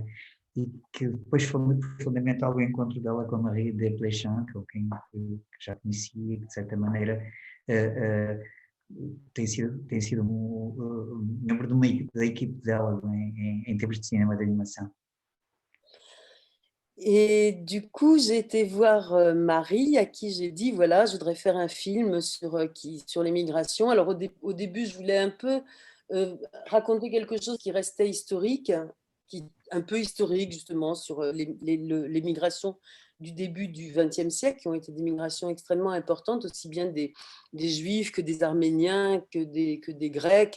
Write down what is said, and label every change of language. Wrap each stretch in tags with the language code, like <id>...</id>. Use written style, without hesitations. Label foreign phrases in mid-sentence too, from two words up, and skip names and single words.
<pt>E que depois foi muito fundamental o encontro dela com a Marie Desplechin, que já conhecia e que de certa maneira tem sido membro da equipe dela em termos de cinema de animação.</pt> <fr>Et du coup, j'ai été voir Marie, à qui j'ai dit, voilà, je voudrais faire un film sur les migrations. Alors au début, je voulais un peu raconter quelque chose qui restait historique, un peu historique justement sur les migrations du début du XXe siècle, qui ont été des migrations extrêmement importantes, aussi bien des Juifs que des Arméniens, que des Grecs.</fr>